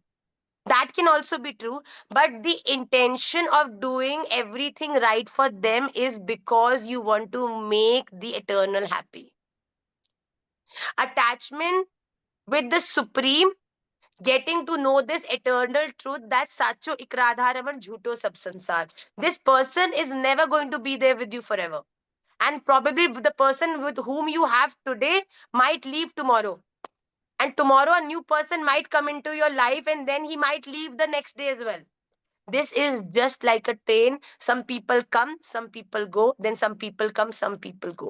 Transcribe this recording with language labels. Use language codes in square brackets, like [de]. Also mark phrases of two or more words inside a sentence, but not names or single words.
[en] That can also be true, but the intention of doing everything right for them is because you want to make the eternal happy. Attachment with the Supreme, getting to know this eternal truth, that [hi] सचो इकरधरमन झूठो सब संसार. [en] This person is never going to be there with you forever. And probably the person with whom you have today might leave tomorrow. And tomorrow a new person might come into your life, and then he might leave the next day as well. This is just like a train. Some people come, some people go, then some people come, some people go.